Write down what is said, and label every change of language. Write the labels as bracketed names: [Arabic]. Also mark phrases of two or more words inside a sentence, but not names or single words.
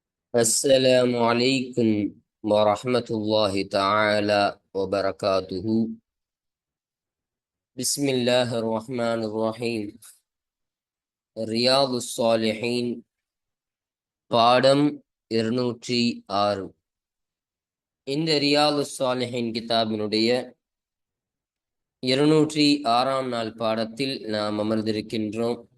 [Arabic] السلام عليكم ورحمة الله تعالى وبركاته. بسم الله الرحمن الرحيم. [Tamil] ரியாது الصالحين பாடம் 206. இந்த ரியாது الصالحين கிதாபினுடைய 206ஆம் நாள் பாடத்தில் நாம் அமர்ந்திருக்கின்றோம்.